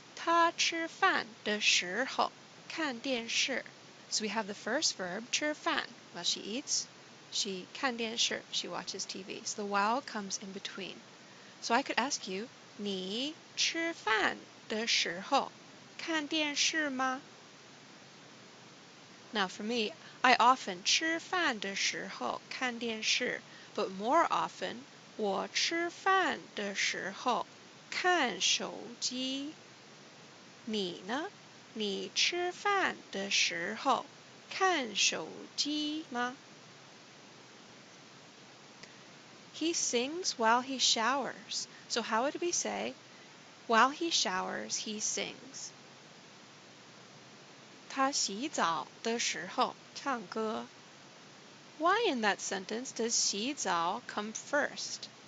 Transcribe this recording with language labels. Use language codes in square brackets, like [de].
[zh] 她吃饭的时候看电视. [en] So we have the first verb, 吃饭, while she eats. She [zh] 看电视, [en] she watches TV. So the while comes in between. So I could ask you, [zh] 你吃饭的时候看电视吗? [en] Now for me, I often [zh] 吃饭的时候看电视, [en] but more often, [zh] 我吃饭的时候看手机.你呢? 你吃饭的时候看手机吗? [en] He sings while he showers. So how would we say, while he showers, he sings? [zh] 他洗澡的时候唱歌. [en] Why in that sentence does 洗澡 come first?